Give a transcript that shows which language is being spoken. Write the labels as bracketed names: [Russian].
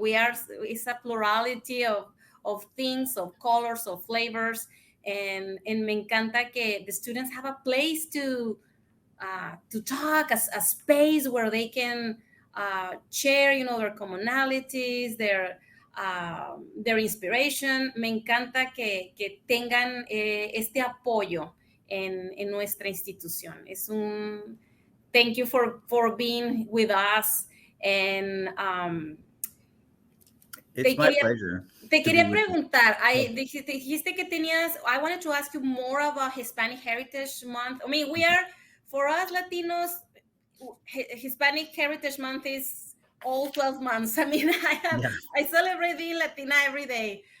[English] It's a plurality of things, of colors, of flavors, and [Spanish] me encanta que [English] the students have a place to talk, a space where they can share, their commonalities, their inspiration. [Spanish] Me encanta que tengan este apoyo en nuestra institución. [English] Thank you for being with us. And it's my pleasure. [Spanish] Te quería preguntar, dijiste que [English] I wanted to ask you more about Hispanic Heritage Month. I mean, for us Latinos, Hispanic Heritage Month is all 12 months. I mean, I celebrate being Latina every day.